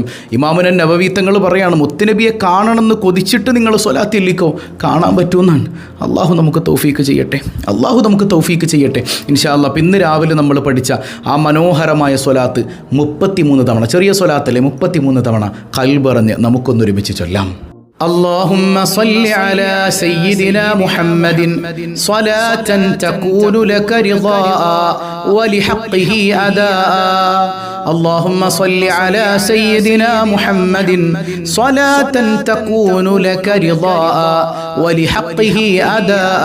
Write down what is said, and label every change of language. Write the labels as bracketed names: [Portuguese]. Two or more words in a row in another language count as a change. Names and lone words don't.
[Malayalam] ഇമാമുൻ നവവി തങ്ങൾ പറയാണ്, മുത്തുനബിയെ കാണണമെന്ന് കൊതിച്ചിട്ട് നിങ്ങൾ സ്വലാത്തില്ലിക്കോ, കാണാൻ പറ്റുമെന്നാണ്. അള്ളാഹു നമുക്ക് തൗഫീക്ക് ചെയ്യട്ടെ, അള്ളാഹു നമുക്ക് തൗഫീക്ക് ചെയ്യട്ടെ [Arabic] إن شاء الله. [Malayalam] ഇന്ന് രാവിലെ നമ്മൾ പഠിച്ച ആ മനോഹരമായ സ്വലാത്ത് 33 തവണ, ചെറിയ സ്വലാത്തല്ലേ, 33 തവണ ഖൽബറിഞ്ഞ് നമുക്കൊന്നൊരുമിച്ച് ചൊല്ലാം. [Arabic] اللهم صل على سيدنا محمد صلاة تكون لك رضاء ولحقه أداء. اللهم صل على سيدنا محمد صلاة تكون لك رضاء ولحقه أداء.